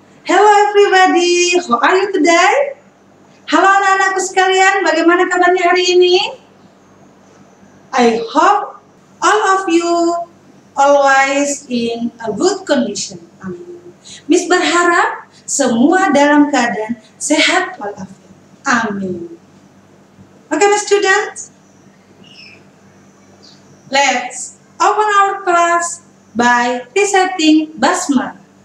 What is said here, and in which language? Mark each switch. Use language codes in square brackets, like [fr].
[en] Hello everybody, how are you today? [id] Halo anak-anakku sekalian, bagaimana kabarnya hari ini? [en] I hope all of you always in a good condition. Amin. [id] Miss berharap semua dalam keadaan sehat walafiat. Amin. [en] Okay, my students, let's open our class by reciting Basmalah.